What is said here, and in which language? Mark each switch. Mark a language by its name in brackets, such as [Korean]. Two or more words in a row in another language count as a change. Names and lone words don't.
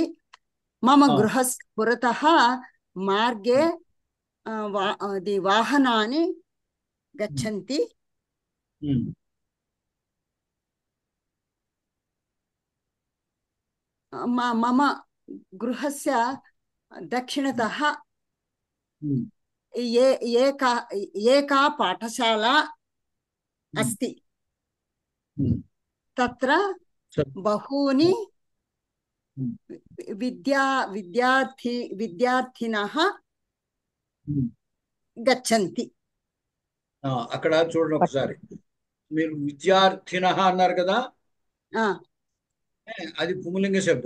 [Sanskrit] మమ గృహస్య పురతः మార్గే వాహనాని గచ్చంతి. మమ గృహస్య దక్షిణతः ఏకా పాఠశాల अस्ति. तत्र बहूनि విద్యార్థినः గచ్చంతి. [Telugu] అక్కడ చూడండి ఒకసారి. మీరు విద్యార్థినః అన్నారు కదా, అది పుంలింగ శబ్దం.